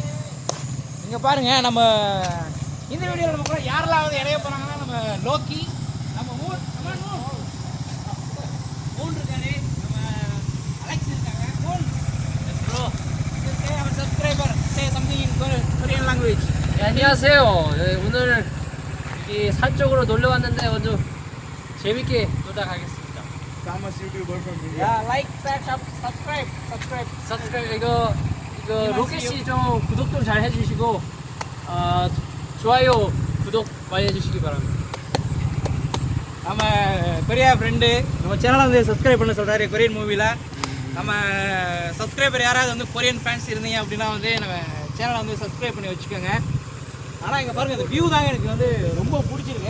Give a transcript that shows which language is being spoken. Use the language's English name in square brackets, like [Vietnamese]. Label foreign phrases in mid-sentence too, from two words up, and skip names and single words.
[Tamil] இங்கே பாருங்கள், நம்ம இந்த வீடியோவில் நம்ம கூட யாரெல்லாம் இறைய போகிறாங்கன்னா நம்ம லோக்கி, நம்ம ஊன் இருக்காரு, நம்ம அலெக்ஸ் இருக்காங்க. [English] Bro our subscriber say something in Korean language. [Korean] 안녕하세요. 오늘 이 산 쪽으로 놀러 왔는데 먼저 재밌게 놀다 가겠습니다. [English] Thomas YouTuber from India. 야, like, share, subscribe. [Korean] 이거 로켓 씨 좀 구독 좀 잘 해주시고 좋아요, 구독 많이 해주시기 바랍니다. [Tamil] நம்ம பெரிய ஃப்ரெண்டு நம்ம சேனலை சப்ஸ்கிரைப் பண்ண சொல்கிறாரு கொரியன் மூவியில். நம்ம சப்ஸ்கிரைபர் யாராவது [English] Korean fans [Tamil] இருந்தீங்க அப்படின்னா நம்ம சேனலை சப்ஸ்கிரைப் பண்ணி வச்சுக்கோங்க. ஆனால் இங்கே பாருங்கள், இந்த வியூ தாங்க எனக்கு ரொம்ப பிடிச்சிருக்கு.